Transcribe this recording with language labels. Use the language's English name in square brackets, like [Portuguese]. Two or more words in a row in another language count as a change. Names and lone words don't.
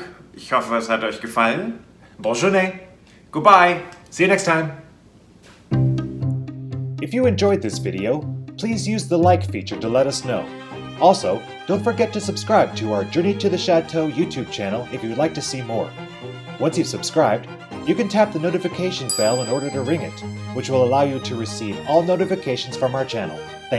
[German] Ich hoffe, es hat euch gefallen. [French] Bonne journée. [English] Goodbye. See you next time. If you enjoyed this video, please use the like feature to let us know. Also, don't forget to subscribe to our Journey to the Chateau YouTube channel if you would like to see more. Once you've subscribed, you can tap the notification bell in order to ring it, which will allow you to receive all notifications from our channel.